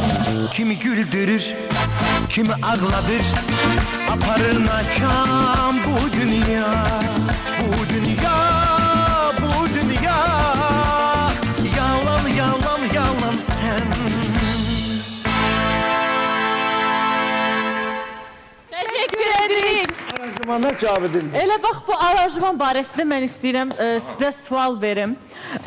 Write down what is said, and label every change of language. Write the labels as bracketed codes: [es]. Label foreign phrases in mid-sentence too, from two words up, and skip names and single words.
[az] Kimi güldürür, kimi ağladır, aparır nakam bu dünya. Bu dünya, bu dünya, yalan yalan yalan sen. [tr] Teşekkür ederim. [az] Aranjmanlar cavab edildi. Elə bax bu aranjman barəsində mən istəyirəm sizə sual verim.